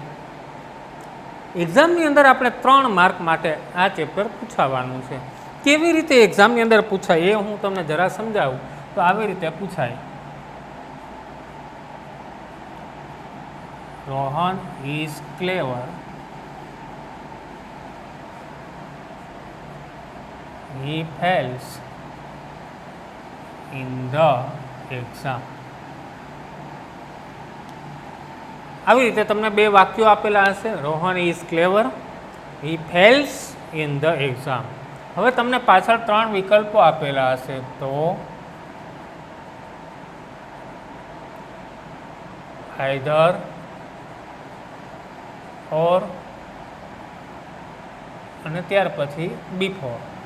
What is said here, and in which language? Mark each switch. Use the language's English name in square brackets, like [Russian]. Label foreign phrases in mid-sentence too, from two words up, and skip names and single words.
[Gujarati] એક્ઝામની અંદર આપણે 3 માર્ક માટે આ ચેપ્ટર પૂછાવાનું છે। કેવી રીતે એક્ઝામની અંદર પૂછાય એ હું તમને જરા સમજાવું તો આવી રીતે પૂછાય, [English] Rohan is clever, he fails in the exam। [Gujarati] આવી રીતે તમને બે વાક્યો આપેલા હશે, [English] Rohan is clever, he fails in the exam। [Gujarati] હવે તમને પાછળ 3 વિકલ્પો આપેલા હશે, તો [English] either, or, [Gujarati] અને ત્યાર પછી બિફોર।